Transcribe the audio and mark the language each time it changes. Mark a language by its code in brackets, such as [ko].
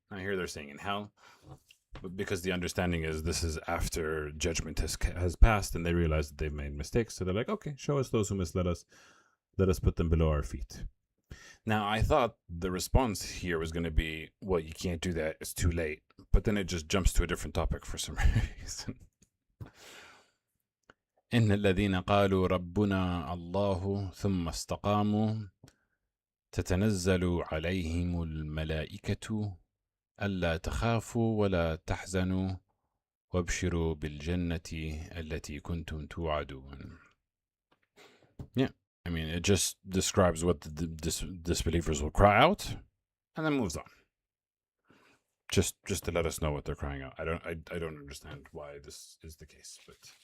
[en] Now here they're saying in hell, but because the understanding is this is after judgment has passed and they realize that they've made mistakes, so they're like, okay, show us those who misled us, let us put them below our feet. Now, I thought the response here was going to be, well, you can't do that, it's too late. But then it just jumps to a different topic for some reason. [ar] إن الذين قالوا ربنا الله ثم استقاموا تتنزل عليهم الملائكة ألا تخافوا ولا تحزنوا وابشروا بالجنة التي كنتم توعدون. [en] Yeah, I mean, it just describes what the disbelievers will cry out and then moves on. Just to let us know what they're crying out. I don't understand why this is the case, but